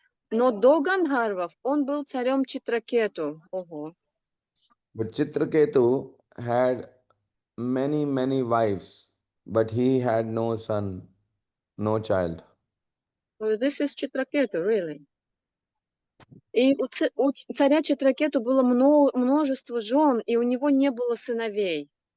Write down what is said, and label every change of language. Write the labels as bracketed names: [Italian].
[Russian] Но до гандхарвов он был царем Читракету. Ого. [English] But Chitraketu had many wives, but he had no son, no child. So this is Читракету, really. [Russian] И у царя Читракету было множество жен, и у него не было сыновей.